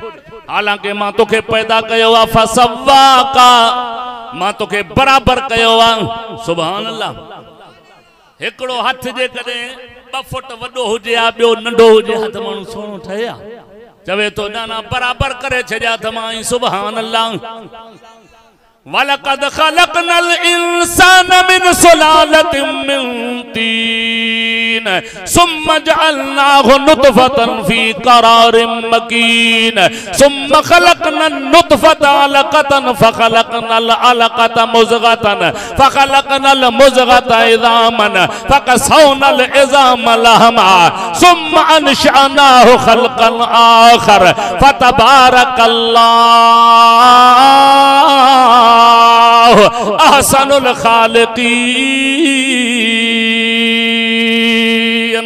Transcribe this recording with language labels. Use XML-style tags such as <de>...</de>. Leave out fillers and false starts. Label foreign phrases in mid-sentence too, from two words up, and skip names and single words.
<sd>हालांकि मां तोखे पैदा कयो आ फसव्वाका, मां तोखे बराबर कयो आ।</sd> <ar>سبحان الله.</ar> <sd>हिकड़ो हथ जे कदे 2 फुट वडो हुजे आ ॿियो नंढो हुजे हथ माण्हू सोनो ठहे आ चवे तो ना ना बराबर करे छडिया तमाई।</sd> <ar>سبحان الله. ولقد خلقنا الإنسان من سلالة من طين ثم جعلناه نطفة في قرار مكين ثم خلقنا النطفة علقة فخلقنا العلقة مضغة فخلقنا المضغة عظاما فكسونا العظام لحما ثم أنشأناه خلقا آخر فتبارك الله أحسن الخالقين.</ar>